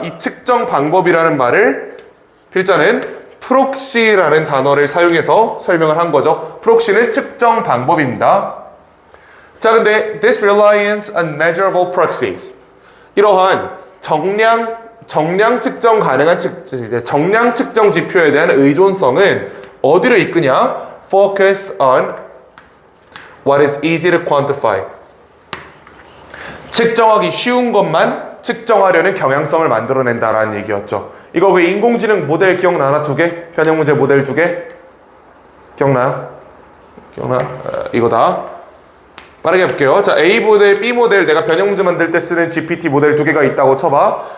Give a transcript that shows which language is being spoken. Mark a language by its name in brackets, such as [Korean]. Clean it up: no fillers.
[Korean] 이 측정 방법이라는 말을 필자는 프록시라는 단어를 사용해서 설명을 한 거죠. 프록시는 측정 방법입니다. 자, 근데 [English] this reliance on measurable proxies, [Korean] 이러한 정량 측정 가능한 정량 측정 지표에 대한 의존성은 어디로 이끄냐? [English] Focus on what is easy to quantify. [Korean] 측정하기 쉬운 것만 측정하려는 경향성을 만들어낸다라는 얘기였죠. 이거 그 인공지능 모델 기억나나? 2개? 변형 문제 모델 2개? 기억나요? 이거다. 빠르게 해볼게요. 자, A 모델, B 모델, 내가 변형 문제 만들 때 쓰는 GPT 모델 2개가 있다고 쳐봐.